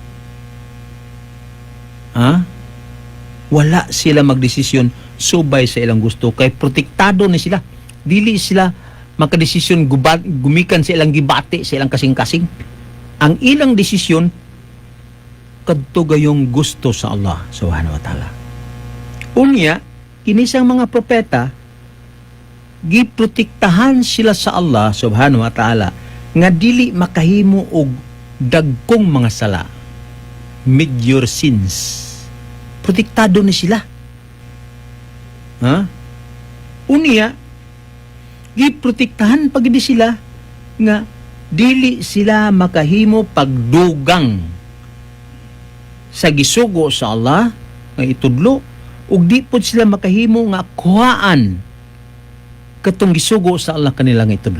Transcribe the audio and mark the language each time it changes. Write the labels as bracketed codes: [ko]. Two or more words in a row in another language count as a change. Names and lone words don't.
[ceb] Wala sila magdesisyon subay sa ilang gusto kay protektado ni sila. Dili sila makadesisyon gumikan sa ilang gibati, sa ilang kasing-kasing. Ang ilang desisyon kadto gayong gusto sa Allah [ar] سبحانه وتعالى. [ceb] Unya, kinisang mga propeta giprotektahan sila sa Allah [ar] سبحانه وتعالى [ceb] nga dili makahimo og dagkong mga sala, [en] major sins. [ceb] Protektado ni sila. Unya, giprotektahan pagdi sila nga dili sila makahimo pagdugang sa gisugo sa Allah nga itudlo, ug di pod sila makahimo nga kuhaan katong gisugo sa Allah kanila nga itudlo.